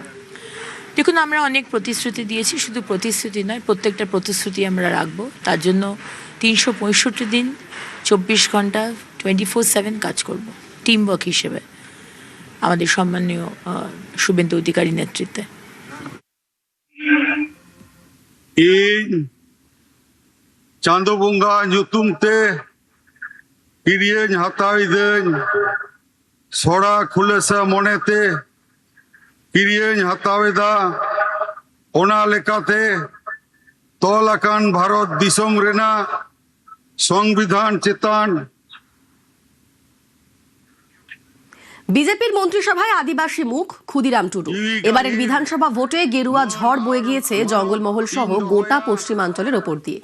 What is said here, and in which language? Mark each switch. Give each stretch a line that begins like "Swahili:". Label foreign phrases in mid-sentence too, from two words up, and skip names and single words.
Bangla: দেখুন, আমরা অনেক প্রতিশ্রুতি দিয়েছি, শুধু প্রতিশ্রুতি নয়, প্রত্যেকটা প্রতিশ্রুতি আমরা রাখবো। তার জন্য 365 দিন 24 ঘন্টা 24/7 কাজ করব
English: team work
Bangla: হিসেবে আমাদের সম্মানীয় শুভেন্দু অধিকারী নেতৃত্বে।
Santali: ᱤᱧ ᱪᱟᱸᱫᱳ ᱵᱚᱸᱜᱟ ᱧᱩᱛᱩᱢ ᱛᱮ ᱠᱤᱨᱤᱭᱟᱹᱧ ᱦᱟᱛᱟᱣᱤᱫᱟᱹᱧ ᱥᱚᱲᱟ ᱠᱷᱩᱞᱟᱹᱥᱟ ᱢᱚᱱᱮᱛᱮ ᱠᱤᱨᱤᱭᱟᱹᱧ ᱦᱟᱛᱟᱣᱮᱫᱟ ᱚᱱᱟ লেখাতে তল আকান ভারত দিশম রেনা সংবিধান চেতান।
Bangla: বিজেপির মন্ত্রিসভায় আদিবাসী মুখ ক্ষুদিরাম টুডু। এবারের বিধানসভা ভোটে গেরুয়া ঝড় বয়ে গিয়েছে জঙ্গলমহল সহ গোটা পশ্চিমাঞ্চলের ওপর দিয়ে।